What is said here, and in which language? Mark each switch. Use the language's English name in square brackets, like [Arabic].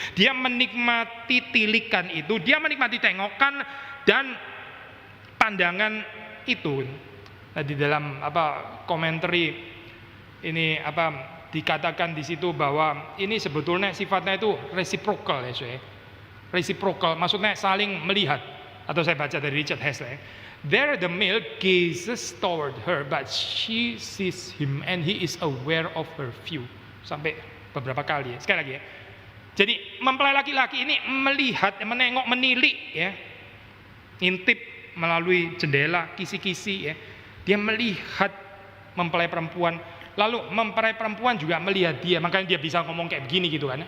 [Indonesian] Dia menikmati tilikan itu, dia menikmati tengokan dan pandangan itu. Nah, di dalam komentari ini dikatakan di situ bahwa ini sebetulnya sifatnya itu reciprocal ya reciprocal, maksudnya saling melihat. Atau saya baca dari Richard Hessler. [English] There the male gazes toward her, but she sees him and he is aware of her view. [Indonesian] Sampai beberapa kali ya. Sekali lagi ya. Jadi mempelai laki-laki ini melihat, menengok, menilik ya. Ngintip melalui jendela, kisi-kisi ya. Dia melihat mempelai perempuan. Lalu mempelai perempuan juga melihat dia. Makanya dia bisa ngomong kayak begini gitu kan.